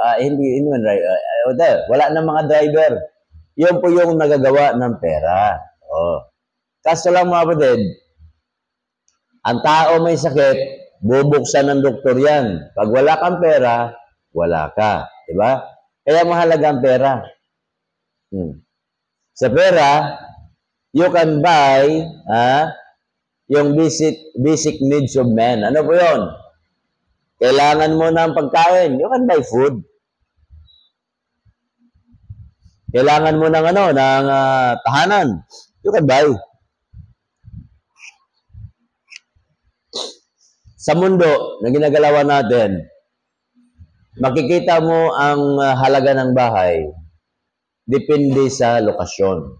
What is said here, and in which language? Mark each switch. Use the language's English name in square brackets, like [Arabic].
[Filipino] Hindi man wala na mga driver. Yun po yung nagagawa ng pera. Kaso lang mga kapatid, ang tao may sakit, bubuksan ng doktor yan. Pag wala kang pera, wala ka. Diba? Kaya mahalaga ang pera. Sa pera, [English] you can buy yung basic needs of man. [Filipino] Ano po yun? Kailangan mo ng pagkain. [English] You can buy food. [Filipino] Kailangan mo ng tahanan. [English] You can buy. [Filipino] Sa mundo na ginagalawan natin, makikita mo ang halaga ng bahay depende sa lokasyon.